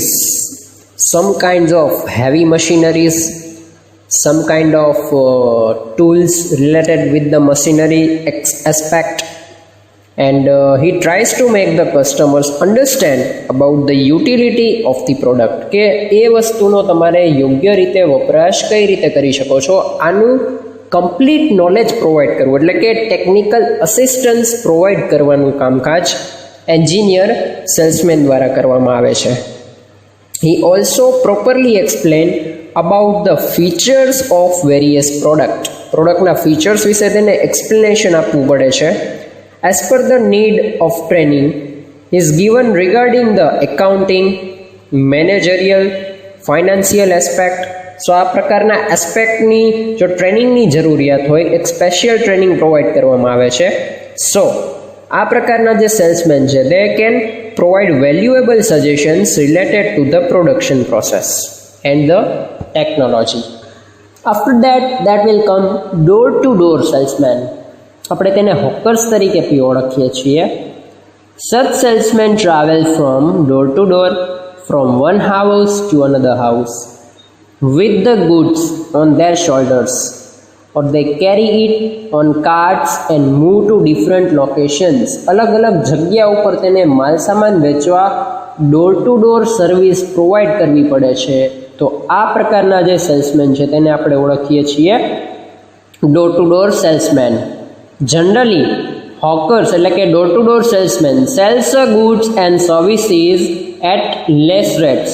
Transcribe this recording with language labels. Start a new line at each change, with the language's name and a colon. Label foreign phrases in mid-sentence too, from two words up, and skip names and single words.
English: Some kinds of heavy machineries, some kind of tools related with the machinery aspect, and he tries to make the customers understand about the utility of the product.
Gujarati: કે એ વસ્તુનો તમારે યોગ્ય રીતે વપરાશ કઈ રીતે કરી શકો છો, આનું
English: complete knowledge provide
Gujarati: કરવું, એટલે કે
English: technical assistance provide
Gujarati: કરવાનું કામકાજ
English: engineer salesman
Gujarati: દ્વારા કરવામાં આવે છે.
English: He also properly explain about the features of various product. productના features
Gujarati: વિશે તેને એક્સપ્લેનેશન આપવું પડે છે.
English: As per the need of training is given regarding the accounting, managerial, financial aspect.
Gujarati: સો આ પ્રકારના એસ્પેક્ટની જો ટ્રેનિંગની જરૂરિયાત હોય, એક
English: special training provide
Gujarati: કરવામાં આવે છે. સો આ પ્રકારના જે સેલ્સમેન છે,
English: they can provide valuable suggestions related to the production process and the technology. After that will come door to door salesman.
Gujarati: આપણે તેને હોકર્સ તરીકે બી ઓળખીએ છીએ.
English: Such salesman travel from door to door, from one house to another house with the goods on their shoulders, or they carry it on carts and move to different locations.
Gujarati: અલગ અલગ જગ્યા ઉપર તેને માલ સામાન વેચવા
English: door to door service provide
Gujarati: કરવી પડે છે. તો આ પ્રકારના જે સેલ્સમેન છે તેને આપણે ઓળખીએ છીએ
English: door to door salesman. generally hawkers
Gujarati: એટલે કે
English: door to door salesman sells goods and services at less rates.